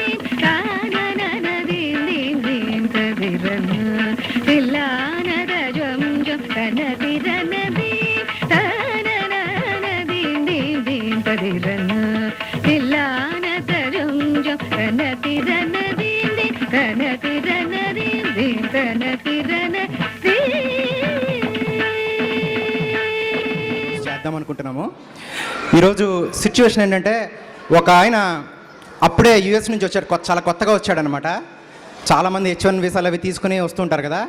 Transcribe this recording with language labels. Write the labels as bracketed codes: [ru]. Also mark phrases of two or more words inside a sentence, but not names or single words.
[te] ಕಾನನ ದೀಂ ದೀಂ ದೀಂ ತದಿರನ ತಿಲ್ಲಾನದ ಜಂ ಜಂ ಕನ ತಿರನ ದೀಂ ತಾನನ ದೀಂ ದೀಂ ದೀಂ ತದಿರನ ತಿಲ್ಲಾನದ ಜಂ ಜಂ ಕನ ತಿರನ ದೀಂ ದೀಂ ಕನ ತಿರನ ದೀಂ ದೀಂ ಕನ తిరన చేద్దాం అనుకుంటున్నాము. ఈరోజు సిచ్యువేషన్ ఏంటంటే ఒక ఆయన అప్పుడే యూఎస్ నుంచి వచ్చాడు, చాలా కొత్తగా వచ్చాడనమాట. చాలామంది H1 వీసాలు అవి తీసుకుని వస్తుంటారు కదా.